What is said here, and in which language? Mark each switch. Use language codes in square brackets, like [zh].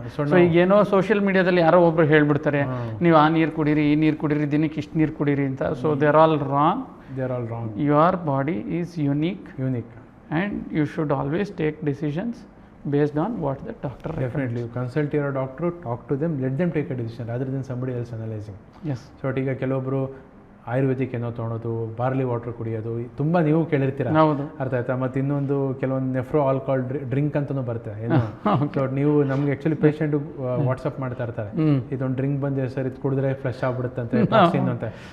[kn] So ಈಗ ಏನೋ social ಮೀಡಿಯಾದಲ್ಲಿ ಯಾರೋ ಒಬ್ರು ಹೇಳ್ಬಿಡ್ತಾರೆ, ನೀವು ಆ ನೀರು ಕುಡೀರಿ, ಈ ನೀರು ಕುಡೀರಿ, ದಿನಕ್ಕೆ ಇಷ್ಟು ನೀರು ಕುಡೀರಿ ಅಂತ. [en] So they are all wrong. Your body is unique and you should always take decisions based on what the doctor recommends. Definitely, you consult your doctor, talk to them, let them take a decision rather than somebody else analyzing. Yes. [kn] So ಈಗ ಕೆಲವೊಬ್ರು ಆಯುರ್ವೇದಿಕ್ ಏನೋ ತೊಗೊಳೋದು, barley water ಕುಡಿಯೋದು, ತುಂಬ ನೀವು ಕೇಳಿರ್ತೀರ, ಅರ್ಥ ಆಯ್ತಾ? ಮತ್ತು ಇನ್ನೊಂದು ಕೆಲವೊಂದು ನೆಫ್ರೋ ಆಲ್ಕೋಹಾಲ್ ಡ್ರಿಂಕ್ ಅಂತಲೂ ಬರುತ್ತೆ ಏನು. ಸೊ ನೀವು ನಮ್ಗೆ ಆ್ಯಕ್ಚುಲಿ ಪೇಷಂಟ್ ವಾಟ್ಸಪ್ ಮಾಡ್ತಾ ಇರ್ತಾರೆ, ಇದೊಂದು ಡ್ರಿಂಕ್ ಬಂದಿದೆ ಸರ್, ಇದು ಕುಡಿದ್ರೆ ಫ್ಲಶ್ ಆಗ್ಬಿಡುತ್ತಂತೆ, ಟಾಕ್ಸಿನ್ ಅಂತ.